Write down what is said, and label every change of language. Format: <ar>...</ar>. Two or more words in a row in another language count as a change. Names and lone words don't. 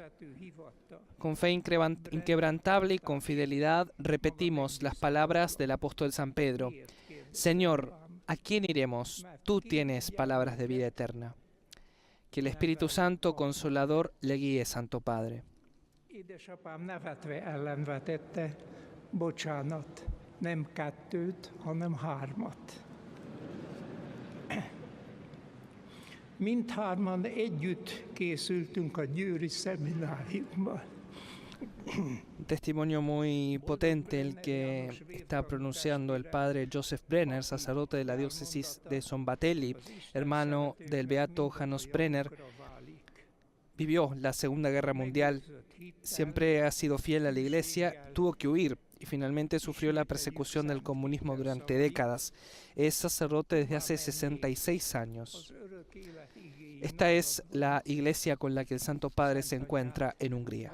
<es>Con fe inquebrantable y con fidelidad repetimos las palabras del apóstol San Pedro: Señor, ¿a quién iremos? Tú tienes palabras de vida eterna. Que el Espíritu Santo Consolador le guíe, Santo Padre.</es> <hu>Édesapám nevetve ellenvetette, bocsánat, nem 2, hanem 3. Mindhárman együtt készültünk a győri szemináriumban.</hu> <es>Un testimonio muy potente el que está pronunciando el padre Joseph Brenner, sacerdote de la diócesis de Szombathely, hermano del beato János Brenner. Vivió la Segunda Guerra Mundial, siempre ha sido fiel a la Iglesia, tuvo que huir y finalmente sufrió la persecución del comunismo durante décadas. Es sacerdote desde hace 66 años. Esta es la iglesia con la que el Santo Padre se encuentra en Hungría.</es>